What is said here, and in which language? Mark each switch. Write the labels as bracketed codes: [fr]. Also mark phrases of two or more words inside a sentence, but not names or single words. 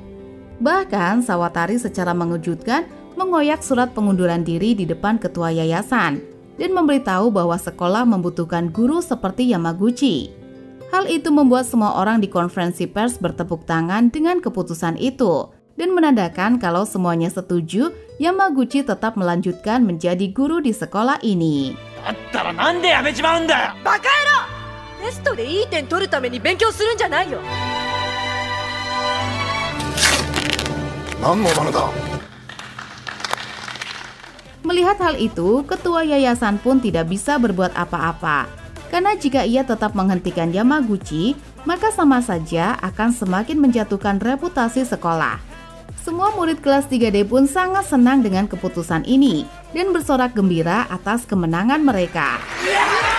[id] Bahkan Sawatari secara mengejutkan mengoyak surat pengunduran diri di depan ketua yayasan dan memberitahu bahwa sekolah membutuhkan guru seperti Yamaguchi. Hal itu membuat semua orang di konferensi pers bertepuk tangan dengan keputusan itu dan menandakan kalau semuanya setuju Yamaguchi tetap melanjutkan menjadi guru di sekolah ini. [ja] だったらなんでやめちまうんだよ。バカ野郎！テストでいい点取るために勉強するんじゃないよ。何の罠だ。 [id] Melihat hal itu, ketua yayasan pun tidak bisa berbuat apa-apa. Karena jika ia tetap menghentikan Yamaguchi, maka sama saja akan semakin menjatuhkan reputasi sekolah. Semua murid kelas 3D pun sangat senang dengan keputusan ini dan bersorak gembira atas kemenangan mereka.